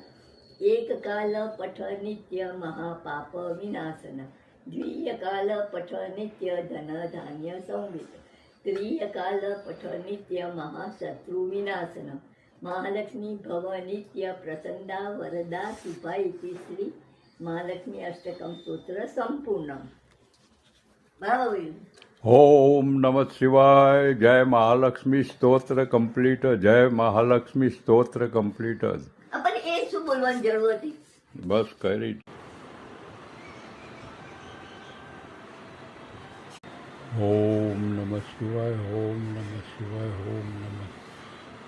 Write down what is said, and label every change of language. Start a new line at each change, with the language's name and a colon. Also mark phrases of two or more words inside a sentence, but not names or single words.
Sanskrit: एक काल पठ नित्य महापाप विनाशन द्वितीय काल पठ नित्य धन धान्य संवित तृतीय काल पठ नित्य महाशत्रु विनाशन महालक्ष्मी भव नित्य प्रसन्ना वरदा सुपा इति श्री महालक्ष्मी अष्टकं स्तोत्र संपूर्ण.
Marathi: बरोबर.
Sanskrit: ओम नमः शिवाय.
Gujarati: જય મહાલક્ષ્મી સ્તોત્ર કમ્પ્લીટ. જય મહાલક્ષ્મી સ્તોત્ર કમ્પ્લીટ. आपण એ શું બોલવાની જરૂર હતી? બસ કરી.
Sanskrit: ओम नमः शिवाय. ओम नमः शिवाय. ओम नमः.